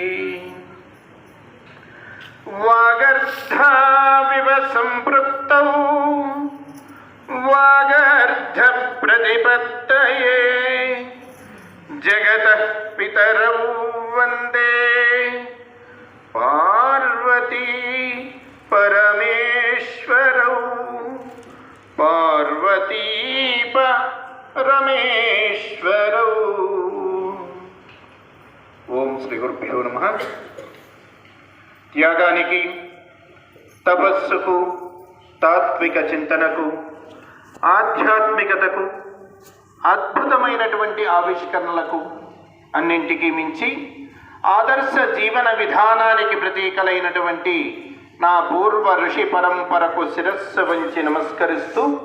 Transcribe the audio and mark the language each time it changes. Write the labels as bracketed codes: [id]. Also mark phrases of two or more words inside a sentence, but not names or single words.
[sa] वागर्धाविव सम्पृक्तौ वागर्धप्रतिपत्तये जगतः पितरौ वन्दे पार्वती परमेश्वरौ पार्वती परमेश्वरौ। ఓం శ్రీ గురుభ్యో నమః. [te] త్యాగానికి, తపస్సుకు, తాత్విక చింతనకు, ఆధ్యాత్మికతకు, అద్భుతమైనటువంటి ఆవిష్కరణలకు అన్నింటికీ మించి ఆదర్శ జీవన విధానానికి ప్రతీకలైనటువంటి నా పూర్వ ఋషి పరంపరకు శిరస్సు వంచి నమస్కరిస్తూ,